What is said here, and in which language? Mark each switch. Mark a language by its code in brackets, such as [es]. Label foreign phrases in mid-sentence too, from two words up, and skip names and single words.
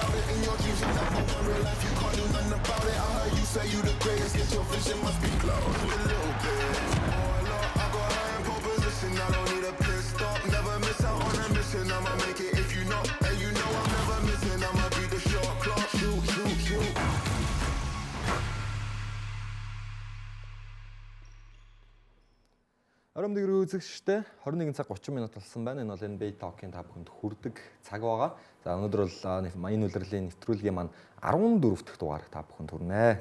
[en] In your dreams, you never want real life, you can't do nothing about it. I heard you say you the greatest, get your vision must be close a little bit. Oh Lord, I got high in pole position, I don't need a pit stop. Never miss out on a mission, I'ma make it if you know. And you know I'm never missing, I'ma be the shot clock. Shoot. [mn] Ором дэгрүү үзэгчтэй 21 цаг 30 минут болсон байна. Энэ бол NBA Talk-ийн та бүхэнд хүрдэг цаг байгаа. За өнөөдөр бол энэ улирлын нэвтрүүлгийн маань 14 дахь дугаар та бүхэнд хүрнэ.